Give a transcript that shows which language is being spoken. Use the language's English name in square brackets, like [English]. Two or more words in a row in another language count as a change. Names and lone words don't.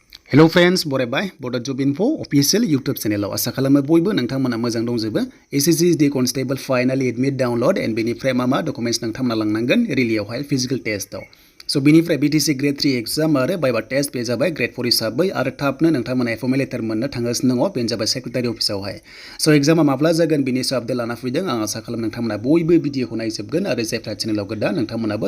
[English] Hello friends, [Bodo] बरायबाय Bodo Job Info [English] official YouTube channel [Bodo] आव आसा खालामो बयबो नोंथांमोना मोजां दंजोबो [English] SSC Constable finally admit download and [Bodo] बेनिफ्राय मा डकुमेन्ट्स नोंथांमोना लांनांगोन रिलियावहाय [English] physical test [Bodo] सो बेनिफ्राय BTC Gr.3 एग्जाम आरो [English] viva test [Bodo] बे जाबाय Gr.4 हिसाबै आरो थाबनो नोंथांमोना [English] appointment letter [Bodo] मोननो थांगासिनो दङ बेनो जाबाय [English] secretary office [Bodo] सो एग्जामा माब्ला जागोन बेनि सायाव आपडेट लाना फैदों आं आसा खालाम नोंथांमोना बयबो भिडिअखौ नायजोबगोन आरो जायफ्रा चेनेलाव गोदान नोंथांमोनाबो